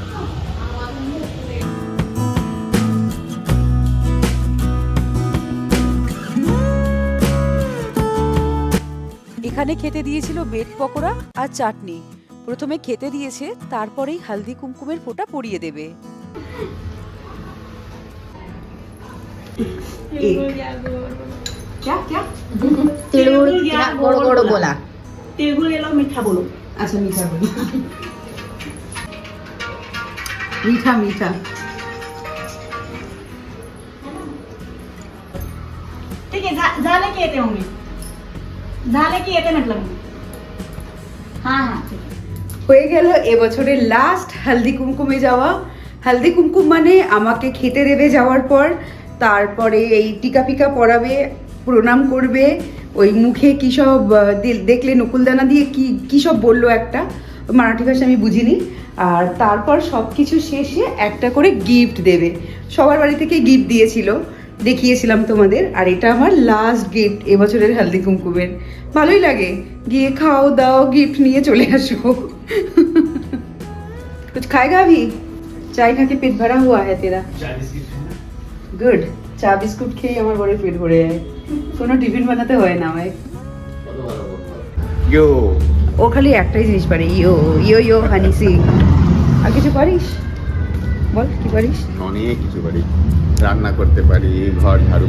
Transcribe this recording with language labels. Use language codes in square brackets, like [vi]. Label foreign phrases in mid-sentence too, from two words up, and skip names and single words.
[bn] এখানে খেতে দিয়েছিল বেড পকোড়া আর চাটনি। প্রথমে খেতে দিয়েছে, তারপরেই হলদি কুমকুমের ফোঁটা পরিয়ে দেবে। [hi] क्या क्या [mr] तिळगुळ गोड गोड बोला. तिळगुळ याला [hi] मिठा बोलो. अच्छा मीठा बोली। मीठा मीठा। [mr] ठीक आहे झालं की येते मग मी. झालं की येते म्हटलं मी. हा हा ठीक आहे. [bn] হয়ে গেল এবছরের লাস্ট হলদি কুমকুমে যাওয়া। হলদি কুমকুম মানে আমাকে খেতে দেবে যাওয়ার পর, তারপরে এই টিকা ফিকা পরাবে, প্রণাম করবে, ওই মুখে কী সব দেখলে নকুলদানা দিয়ে কি কী সব বললো একটা, মারাঠি ভাষা আমি বুঝিনি। আর তারপর সব কিছু শেষে একটা করে গিফট দেবে। সবার বাড়ি থেকে গিফট দিয়েছিল, দেখিয়েছিলাম তোমাদের। আর এটা আমার [en] last gift [bn] এবছরের হলদি কুমকুমের। ভালোই লাগে, গিয়ে খাও দাও, গিফট নিয়ে চলে আসো। [hi] कुछ खाएगा अभी? चाय खा के पेट भरा हुआ है तेरा? [bn] गुड। চা বিস্কুট খেয়ে আমার বড় পেট ভরে যায়। কোনো টিফিন বানাতে হয় না আমায়। ইয়ো, ও খালি একটাই জিনিস পারে, ইয়ো ইয়ো ইয়ো হানি সিং। আর কিছু পারিস? বল কি পারিস? অনেক কিছু পারি, রান্না করতে পারি, ঘর ঝাড়ু।